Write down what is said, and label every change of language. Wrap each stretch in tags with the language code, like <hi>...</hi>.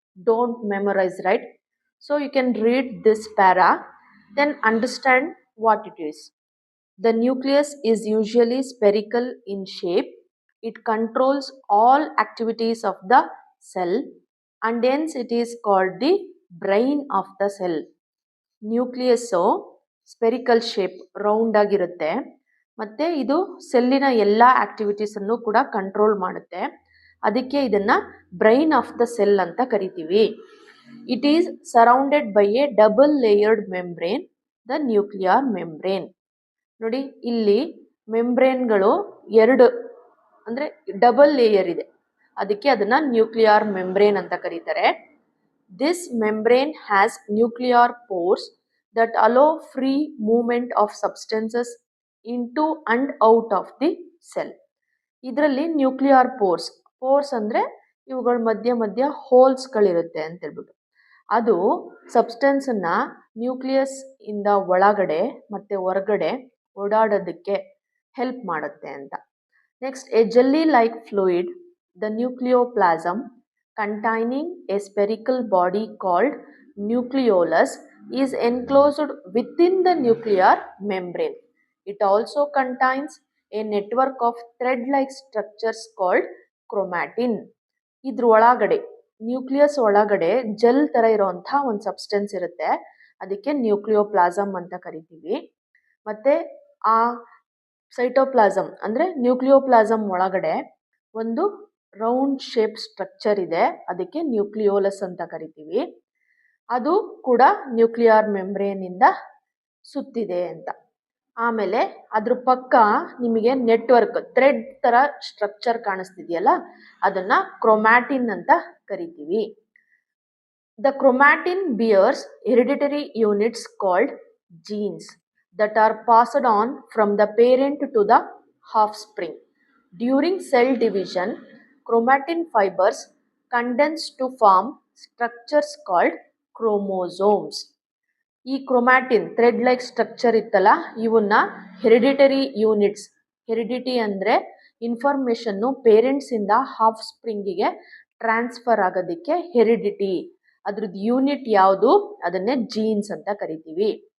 <en>Don't memorize, right? So you can read this para, then understand what it is. The nucleus is usually spherical in shape. It controls all activities of the cell and hence it is called the brain of the cell.</en> <kn>Nucleus spherical shape round ಆಗಿರುತ್ತೆ ಮತ್ತು ಇದು ಸೆಲ್ಲಿನ ಎಲ್ಲ ಆಕ್ಟಿವಿಟೀಸನ್ನು ಕೂಡ control ಮಾಡುತ್ತೆ. ಅದಕ್ಕೆ ಇದನ್ನು</kn> <en>brain of the cell</en> <kn>ಅಂತ ಕರಿತೀವಿ.</kn> <en>It is surrounded by a double layered membrane, the nuclear membrane.</en> <kn>ನೋಡಿ ಇಲ್ಲಿ ಮೆಂಬ್ರೇನ್ಗಳು ಎರಡು ಅಂದರೆ ಡಬಲ್ ಲೇಯರ್ ಇದೆ, ಅದಕ್ಕೆ ಅದನ್ನು ನ್ಯೂಕ್ಲಿಯರ್ ಮೆಂಬ್ರೇನ್ ಅಂತ ಕರೀತಾರೆ.</kn> <en>This membrane has nuclear pores that allow free movement of substances into and out of the cell.</en> <kn>ಇದರಲ್ಲಿ ನ್ಯೂಕ್ಲಿಯರ್ ಪೋರ್ಸ್ ಅಂದರೆ ಇವುಗಳ ಮಧ್ಯ ಮಧ್ಯ ಹೋಲ್ಸ್ಗಳಿರುತ್ತೆ ಅಂತ ಹೇಳ್ಬಿಟ್ಟು ಅದು ಸಬ್ಸ್ಟೆನ್ಸನ್ನು ನ್ಯೂಕ್ಲಿಯಸ್ ಇಂದ ಒಳಗಡೆ ಮತ್ತು ಹೊರಗಡೆ ಓಡಾಡೋದಕ್ಕೆ ಹೆಲ್ಪ್ ಮಾಡುತ್ತೆ ಅಂತ.</kn> <en>Next, a jelly like fluid, the nucleoplasm containing a spherical body called nucleolus is enclosed within the nuclear membrane. It also contains a network of thread-like structures called chromatin.</en> <kn>ಇದ್ರ ಒಳಗಡೆ nucleus ಒಳಗಡೆ gel ಥರ ಇರೋವಂಥ ಒಂದು substance ಇರುತ್ತೆ, ಅದಕ್ಕೆ nucleoplasm ಅಂತ ಕರಿತೀವಿ. ಮತ್ತು ಆ ಸೈಟೋಪ್ಲಾಸಮ್ ಅಂದರೆ ನ್ಯೂಕ್ಲಿಯೋಪ್ಲಾಸಮ್ ಒಳಗಡೆ ಒಂದು ರೌಂಡ್ ಶೇಪ್ ಸ್ಟ್ರಕ್ಚರ್ ಇದೆ, ಅದಕ್ಕೆ ನ್ಯೂಕ್ಲಿಯೋಲಸ್ ಅಂತ ಕರಿತೀವಿ. ಅದು ಕೂಡ ನ್ಯೂಕ್ಲಿಯರ್ ಮೆಂಬ್ರೇನಿಂದ ಸುತ್ತಿದೆ ಅಂತ. ಆಮೇಲೆ ಅದ್ರ ಪಕ್ಕ ನಿಮಗೆ ನೆಟ್ವರ್ಕ್ ಥ್ರೆಡ್ ಥರ ಸ್ಟ್ರಕ್ಚರ್ ಕಾಣಿಸ್ತಿದೆಯಲ್ಲ, ಅದನ್ನು ಕ್ರೊಮ್ಯಾಟಿನ್ ಅಂತ ಕರಿತೀವಿ.</kn> <en>The chromatin bears hereditary units called genes that are passed on from the parent to the offspring. During cell division, chromatin fibers condense to form structures called chromosomes.</en> <kn>ಈ chromatin thread like structure ಇತ್ತಲ್ಲ, ಇವನ್ನ hereditary units, heredity ಅಂದರೆ information ಪೇರೆಂಟ್ಸಿಂದ half ಸ್ಪ್ರಿಂಗಿಗೆ transfer ಆಗೋದಕ್ಕೆ heredity, ಅದ್ರದ್ದು unit ಯಾವುದು ಅದನ್ನೇ jeans ಅಂತ ಕರಿತೀವಿ.</kn>